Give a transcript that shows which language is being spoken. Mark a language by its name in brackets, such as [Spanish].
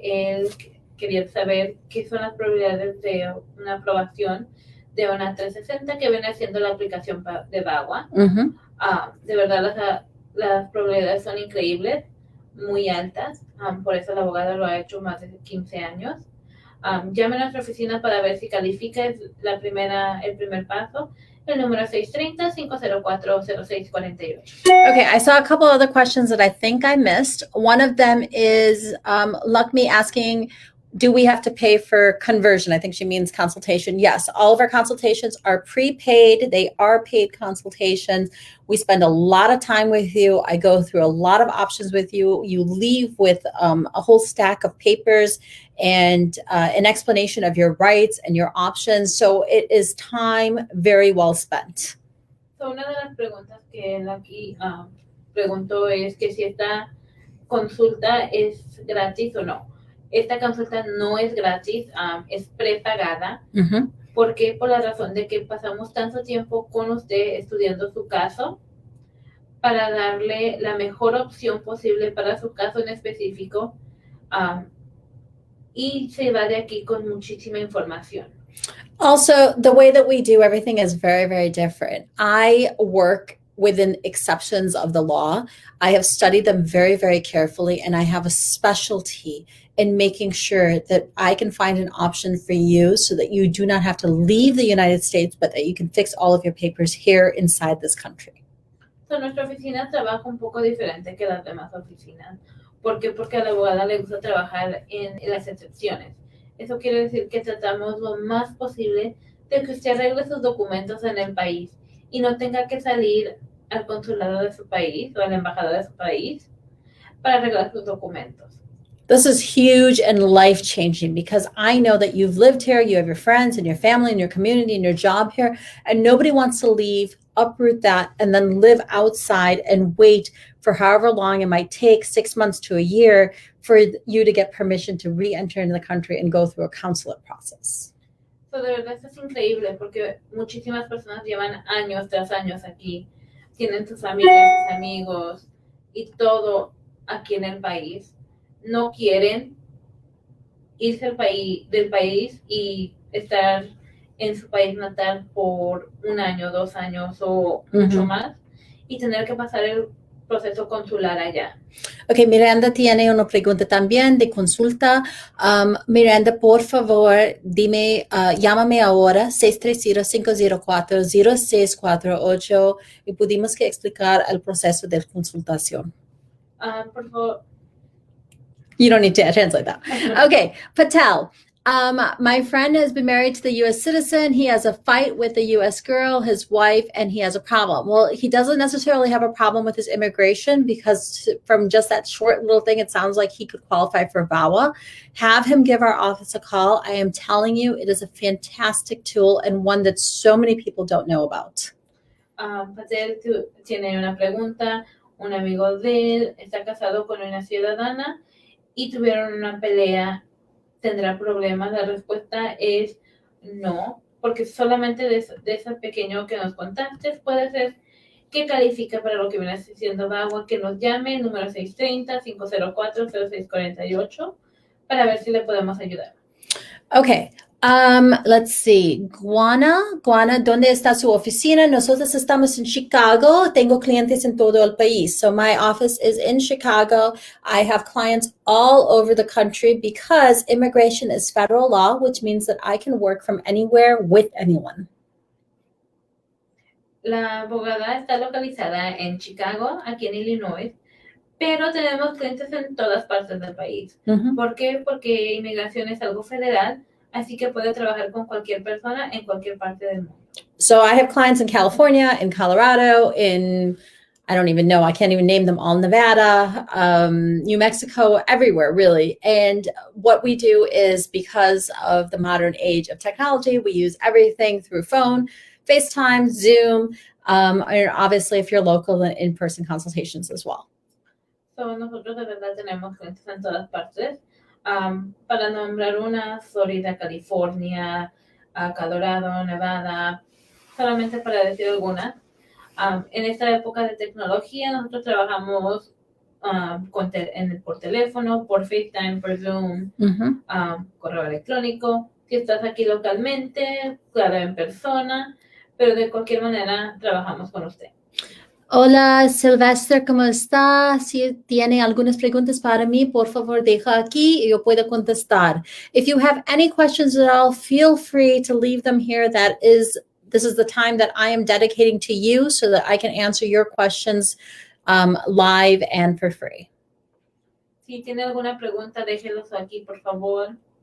[Spanish] Él quería saber qué son las probabilidades de una aprobación de una 360 que viene haciendo la aplicación de VAWA. De verdad las probabilidades son increíbles, muy altas. Por eso la abogada lo ha hecho más de 15 años. Llame a nuestra oficina para ver si califica, es el primer paso. El número 630-504-0648. [English] Okay, I saw a couple other questions that I think I missed. One of them is Luckme asking, do we have to pay for conversion? I think she means consultation. Yes, all of our consultations are prepaid. They are paid consultations. We spend a lot of time with you. I go through a lot of options with you. You leave with a whole stack of papers and an explanation of your rights and your options. So it is time very well spent. [Spanish] So una de las preguntas que él aquí preguntó es que si esta consulta es gratis o no. Esta consulta no es gratis, es prepagada. ¿Por qué? Por la razón de que pasamos tanto tiempo con usted estudiando su caso para darle la mejor opción posible para su caso en específico. Y se va de aquí con muchísima información. [English] Also, the way that we do everything is very, very different. I work within exceptions of the law. I have studied them very, very carefully, and I have a specialty in making sure that I can find an option for you so that you do not have to leave the United States, but that you can fix all of your papers here inside this country. [Spanish] So, nuestra oficina trabaja un poco diferente que las demás oficinas. ¿Por qué? Porque a la abogada le gusta trabajar en las excepciones. Eso quiere decir que tratamos lo más posible de que usted arregle sus documentos en el país y no tenga que salir al consulado de su país o a la embajada de su país para arreglar sus documentos. [English] This is huge and life-changing because I know that you've lived here, you have your friends and your family and your community and your job here, and nobody wants to leave, uproot that, and then live outside and wait for however long it might take, 6 months to a year, for you to get permission to re-enter into the country and go through a consulate process. [Spanish] So, de verdad esto es increíble porque muchísimas personas llevan años tras años aquí, tienen sus amigas, sus amigos y todo aquí en el país. No quieren irse del país y estar en su país natal por 1 año, 2 años o mucho más y tener que pasar el proceso consular allá. Ok, Miranda tiene una pregunta también de consulta. Miranda, por favor, dime, llámame ahora, 630-504-0648 y pudimos que explicar el proceso de consultación. Por favor. [English] You don't need to translate that. Okay, Patel. My friend has been married to the U.S. citizen. He has a fight with a U.S. girl, his wife, and he has a problem. Well, he doesn't necessarily have a problem with his immigration because from just that short little thing, it sounds like he could qualify for VAWA. Have him give our office a call. I am telling you, it is a fantastic tool and one that so many people don't know about. [Spanish] Patel tiene una pregunta. Un amigo de él está casado con una ciudadana y tuvieron una pelea. ¿Tendrá problemas? La respuesta es no, porque solamente de ese pequeño que nos contaste puede ser que califica para lo que viene siendo VAWA, que nos llame, número 630-504-0648, para ver si le podemos ayudar. [English] Okay. Let's see. [Spanish] Guana, ¿dónde está su oficina? Nosotros estamos en Chicago. Tengo clientes en todo el país. [English] So my office is in Chicago. I have clients all over the country because immigration is federal law, which means that I can work from anywhere with anyone. [Spanish] La abogada está localizada en Chicago, aquí en Illinois, pero tenemos clientes en todas partes del país. ¿Por qué? Porque inmigración es algo federal. Así que puede trabajar con cualquier persona en cualquier parte del mundo. [English] So I have clients in California, in Colorado, in, I don't even know, I can't even name them all, Nevada, New Mexico, everywhere really. And what we do is because of the modern age of technology, we use everything through phone, FaceTime, Zoom, and obviously if you're local, in-person consultations as well. [Spanish] So nosotros de verdad tenemos clientes en todas partes. Para nombrar una, Florida, California, Colorado, Nevada, solamente para decir algunas. En esta época de tecnología, nosotros trabajamos por teléfono, por FaceTime, por Zoom, correo electrónico. Si estás aquí localmente, claro, en persona, pero de cualquier manera trabajamos con usted. Hola, Sylvester, ¿cómo está? Si tiene algunas preguntas para mí, por favor, deja aquí y yo puedo contestar. [English] If you have any questions at all, feel free to leave them here. This is the time that I am dedicating to you so that I can answer your questions live and for free. [Spanish] Si tiene alguna pregunta, déjelos aquí, por favor.